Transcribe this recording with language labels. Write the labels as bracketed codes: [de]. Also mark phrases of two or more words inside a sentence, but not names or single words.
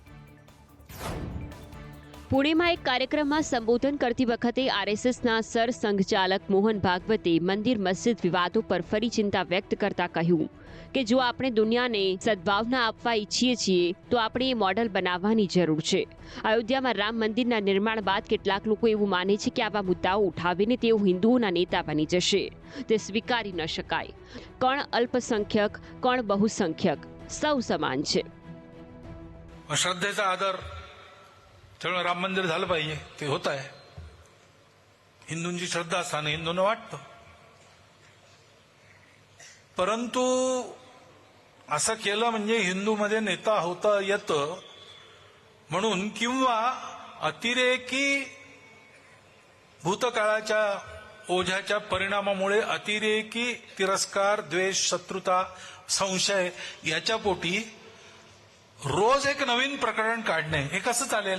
[gu] પુણેમાં એક કાર્યક્રમમાં સંબોધન કરતી વખતે આરએસએસના સરસંઘચાલક મોહન ભાગવતે મંદિર મસ્જિદ વિવાદો પર ફરી ચિંતા વ્યક્ત કરતા કહ્યું કે જો આપણે દુનિયાને સદભાવના આપવા ઈચ્છીએ છીએ તો આપણે એ મોડલ બનાવવાની જરૂર છે। અયોધ્યામાં રામ મંદિરના નિર્માણ બાદ કેટલાક લોકો એવું માને છે કે આવા મુદ્દાઓ ઉઠાવીને તેઓ હિન્દુઓના નેતા બની જશે, તે સ્વીકારી ન શકાય। કોણ અલ્પસંખ્યક, કોણ બહુસંખ્યક, સૌ સમાન છે। [mr] श्रद्धेचा आदर त्यामुळे राम मंदिर झालं पाहिजे, ते होत आहे। हिंदूंची श्रद्धा असताना हिंदूंना वाटतं, परंतु असं केलं म्हणजे हिंदूमध्ये नेता होता येतं म्हणून किंवा अतिरेकी भूतकाळाच्या ओझ्याच्या परिणामामुळे अतिरेकी तिरस्कार, द्वेष, शत्रुता, संशय याच्या पोटी रोज एक नवीन प्रकरण काढणे हे कसं चालेल?